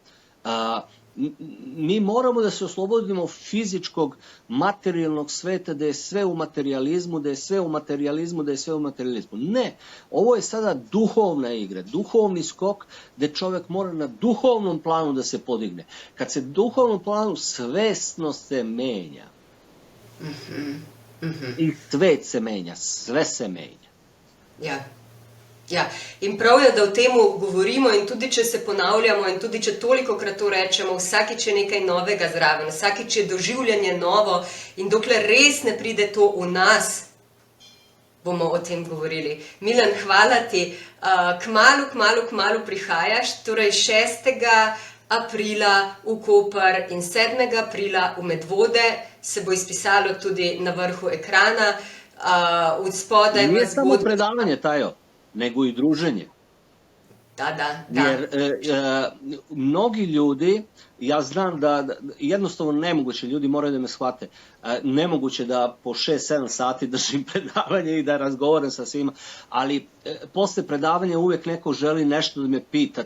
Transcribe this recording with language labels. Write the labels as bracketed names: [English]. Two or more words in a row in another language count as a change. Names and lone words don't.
[Serbian] Mi moramo da se oslobodimo fizičkog, materijalnog sveta, da je sve u materijalizmu, Ne, ovo je sada duhovna igra, duhovni skok gde čovjek mora na duhovnom planu da se podigne. Kad se duhovnom planu svesno se menja. I svet se menja, sve se menja. [Slovenian] Ja, in prav je, da o tem govorimo in tudi, če se ponavljamo in tudi, če tolikokrat to rečemo, vsakič je nekaj novega zraven, vsakič je doživljanje novo in dokler res ne pride to v nas, bomo o tem govorili. Milan, hvala ti. Kmalu prihajaš, torej 6. aprila v Koper in 7. aprila v Medvode, se bo izpisalo tudi na vrhu ekrana. [Serbian] Nije samo predavanje, Tajo, nego i druženje. Da. Jer mnogi ljudi, ja znam da jednostavno nemoguće, ljudi moraju da me shvate, nemoguće da po 6-7 sati držim predavanje i da razgovaram sa svima, ali posle predavanja uvijek neko želi nešto da me pita.